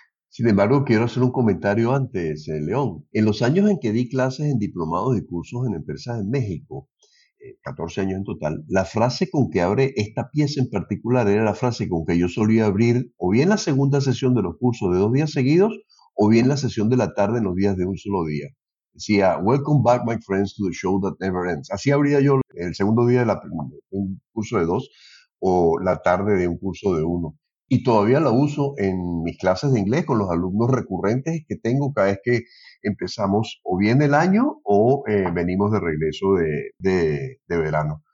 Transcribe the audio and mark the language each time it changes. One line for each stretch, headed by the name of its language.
Spanish: Sin embargo, quiero hacer un comentario antes, León. En los años en que di clases en diplomados y cursos en empresas en México, 14 años en total, la frase con que abre esta pieza en particular era la frase con que yo solía abrir o bien la segunda sesión de los cursos de 2 días seguidos o bien la sesión de la tarde en los días de un solo día. Decía,
English: "Welcome back, my friends, to the show that never ends."
Spanish: Así abría yo el segundo día de un curso de 2 o la tarde de un curso de 1. Y todavía la uso en mis clases de inglés con los alumnos recurrentes que tengo cada vez que empezamos o bien el año o venimos de regreso de verano.